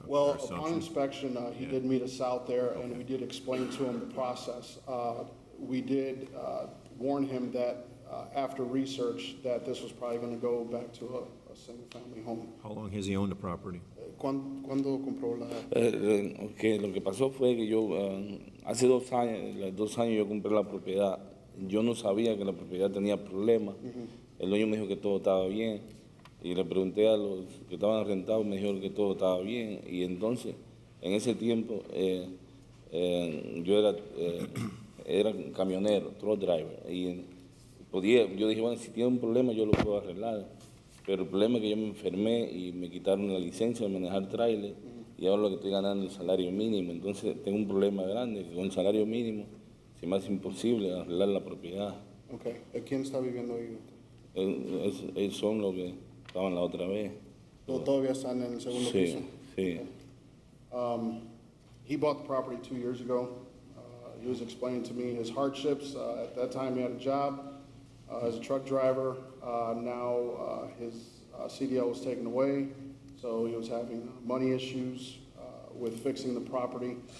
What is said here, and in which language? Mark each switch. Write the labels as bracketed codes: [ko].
[en] Well, upon assumption? inspection, he Yeah. did meet us out there, and we did explain to him the process. We did warn him that after research, that this was probably going to go back to a single-family home. How long has he owned the property? [es] ¿Cuándo compró la...? Ok, lo que pasó fue que yo, hace 2 años, los 2 años yo compré la propiedad. Yo no sabía que la propiedad tenía problemas. El dueño me dijo que todo estaba bien. Y le pregunté a los que estaban rentados, me dijeron que todo estaba bien. Y entonces, en ese tiempo, yo era camionero, [en] truck driver. [es] Y yo dije, bueno, si tiene un problema yo lo puedo arreglar. Pero el problema es que yo me enfermé y me quitaron la licencia de manejar tráiler y ahora lo que estoy ganando es el salario mínimo. Entonces tengo un problema grande, que con el salario mínimo se me hace imposible arreglar la propiedad. [en] Okay. [es] ¿Quién está viviendo ahí? Ellos son los que estaban la otra vez. ¿Todavía están en el segundo piso? Sí. [en] He bought the property 2 years ago. He was explaining to me his hardships. At that time, he had a job as a truck driver. Now his CDL was taken away, so he was having money issues with fixing the property.